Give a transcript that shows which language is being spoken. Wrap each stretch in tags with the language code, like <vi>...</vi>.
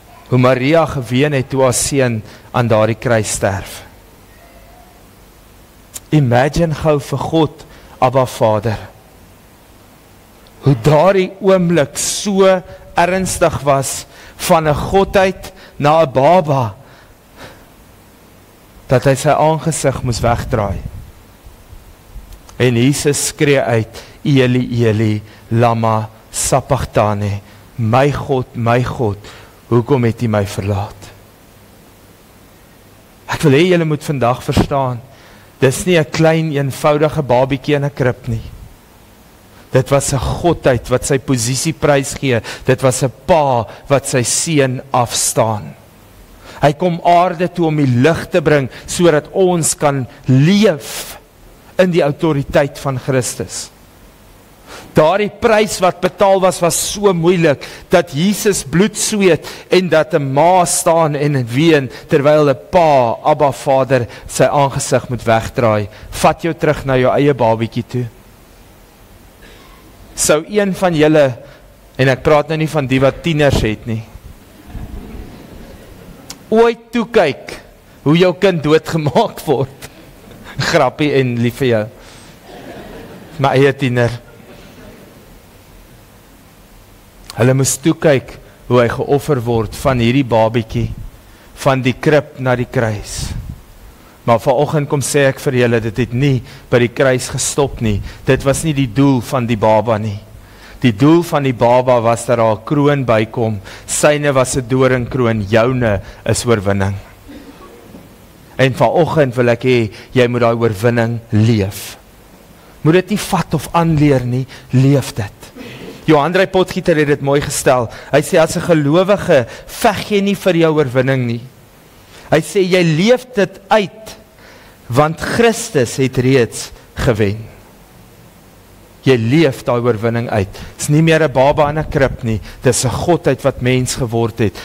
<af>Hoe Maria geween het toe haar seun aan daardie kruis sterf. Imagine gou vir God, Abba Vader, hoe daardie oomblik so ernstig was, van 'n godheid na 'n baba, dat hy sy aangesig moes wegdraai. En Jesus skree uit,</af> <arc>Eli, Eli, lama sabachthani,</arc> <af>my God, hoekom het U my verlaat? Ek wil hê julle moet vandag verstaan, dis nie 'n klein eenvoudige babietjie in 'n krib nie. Dit was 'n godheid wat sy posisie prys gee, dit was 'n pa wat sy seun afstaan. Hy kom aarde toe om die lig te bring, sodat ons kan leef in die autoriteit van Christus. Daardie prys wat betaal was so moeilik, dat Jesus bloed sweet, en dat 'n ma staan en ween, terwyl 'n pa, Abba Vader, sy aangesig moet wegdraai. Vat jou terug na jou eie babietjie toe. Sou een van julle, en ek praat nou nie van die wat tieners het nie, ooit toekyk hoe jou kind doodgemaak word? Grappie en lief vir jou. My eie tiener. Hulle moes toekyk hoe hy geoffer word van hierdie babietjie, van die krib na die kruis. Maar vanoggend kom sê ek vir julle, dit het nie by die kruis gestop nie. Dit was nie die doel van die baba nie. Die doel van die baba was dat daar 'n kroon bykom. Syne was 'n doringkroon, joune is oorwinning. En vanoggend wil ek hê, jy moet daai oorwinning leef. Moet dit nie vat of aanleer nie, leef dit. Johann Potgieter het dit mooi gestel. Hy sê, as 'n gelowige, veg jy nie vir jou oorwinning nie. Hy sê, jy leef dit uit, want Christus het reeds gewen. Jy leef daai oorwinning uit. Dis nie meer 'n baba in 'n krib nie, dis 'n godheid wat mens geword het.</af>